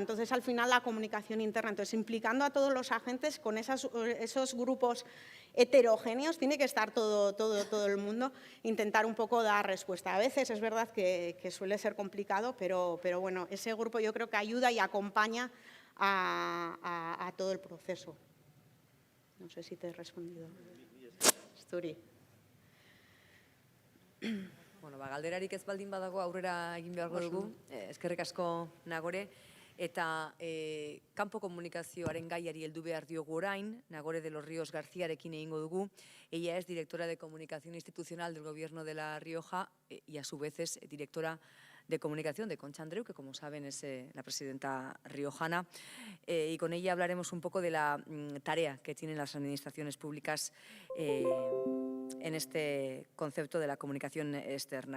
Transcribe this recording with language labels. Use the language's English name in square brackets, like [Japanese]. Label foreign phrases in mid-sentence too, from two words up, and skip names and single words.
[Spanish] Entonces, al final, la comunicación interna. Entonces, implicando a todos los agentes con esos grupos heterogéneos, tiene que estar todo el mundo, intentar un poco dar respuesta. A veces es verdad que suele ser complicado, pero bueno, ese grupo yo creo que ayuda y acompaña a todo el proceso. No sé si te he respondido. [Basque] Esturi. Bueno, galderarik ez baldin badago aurrera egin beharko dugu, eskerrik asko Nagore, eta kanpo komunikazioaren gaiari heldu behar diogu orain, Nagore de los Ríos Garcíarekin egingo dugu. [Spanish] Ella es directora de Comunicación Institucional del Gobierno de La Rioja y a su vez es directora de Comunicación de Concha Andreu, que como saben es la presidenta riojana, y con ella hablaremos un poco de la tarea que tienen las administraciones públicas en este concepto de la comunicación externa.